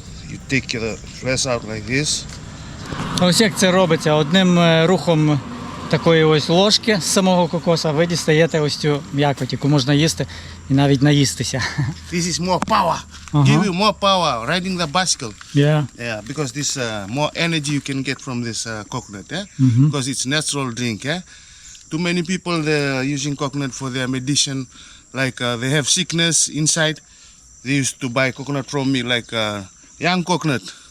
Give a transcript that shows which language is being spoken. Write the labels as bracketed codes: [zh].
[en] You take the flesh out like this. [uk] Ось як це робиться. Одним рухом такої ось ложки з самого кокоса ви дістаєте ось цю м'якоть, яку можна їсти і навіть наїстися. [en] This is more power. Give you more power riding the bicycle. Yeah. Yeah, because this more energy you can get from this coconut. Because it's natural drink. Too many people they're using coconut for their medicine. Like they have sickness inside. They used to buy coconut from me like young coconut.